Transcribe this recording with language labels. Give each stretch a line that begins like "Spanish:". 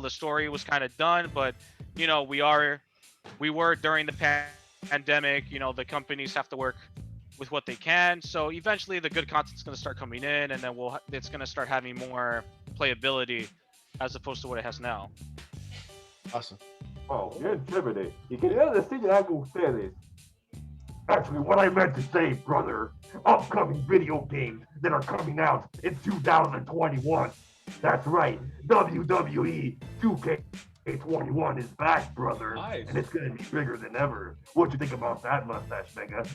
English: The story was kind of done, but we were during the pandemic. The companies have to work with what they can, so eventually the good content's going to start coming in, and then it's going to start having more playability as opposed to what it has now. Awesome.
Spanish: Oh, bien chévere. ¿Y quería decirle algo a ustedes?
English: Actually, what I meant to say, brother, upcoming video games that are coming out in 2021. That's right, WWE 2K21 is back, brother. Nice. And it's going to be bigger than ever. What you think about that, Mustache Mega?